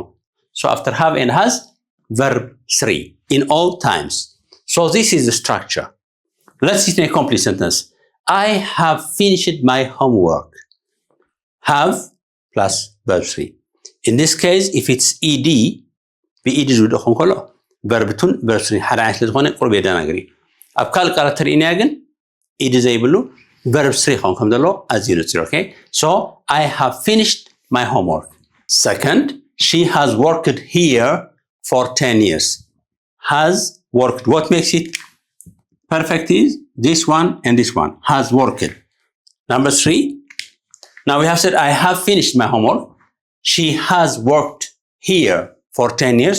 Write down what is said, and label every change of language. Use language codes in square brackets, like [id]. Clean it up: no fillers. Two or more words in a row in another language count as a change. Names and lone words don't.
[en] So after have and has, verb 3 in all times. So this is the structure. Let's see a complete sentence. I have finished my homework. Have plus verb 3. In this case, if it's ed, be ed [ti] ዝውድቕ ክኾን ከሎ [en] verb 2 verb 3 [ti] ሓደ ዓይነት ስለዝኾነ ቁርብ ኣደናጋሪ ኣብ ካልእ ቃላት ተርእይናያ ግን ed ዘይብሉ [en] verb 3 [ti] ክኾን ከም ዘሎ ኣዝዩ ንጹር. [en] Okay? So I have finished my homework. Second, she has worked here for 10 years. Has worked. What makes it perfect is this one and this one. Has worked. Number 3. Now we have said I have finished my homework. She has worked here for 10 years.